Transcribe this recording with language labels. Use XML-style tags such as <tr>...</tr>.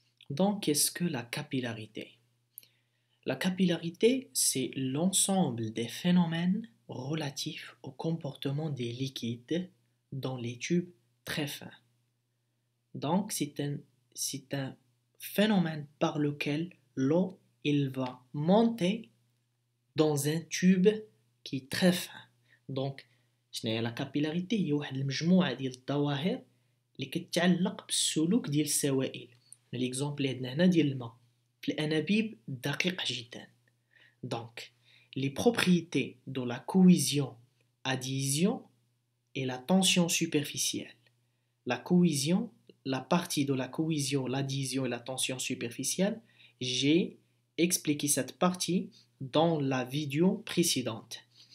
<fr>Donc, qu'est-ce que la capillarité? La capillarité, c'est l'ensemble des phénomènes relatifs au comportement des liquides dans les tubes très fins. Donc, c'est un phénomène par lequel l'eau il va monter dans un tube qui est très fin.</fr> <ar>Donc شنو هي لا كابيلاريتي؟ هي واحد المجموعه ديال الظواهر اللي كتعلق بالسلوك ديال السوائل. ليكزامبل اللي عندنا هنا ديال الماء في الانابيب دقيق جدا.</ar> <fr>Donc les propriétés de la cohésion, adhésion et la tension superficielle. La cohésion, la partie de la cohésion, l'adhésion et la tension superficielle, j'ai expliqué cette partie dans la vidéo précédente.</fr>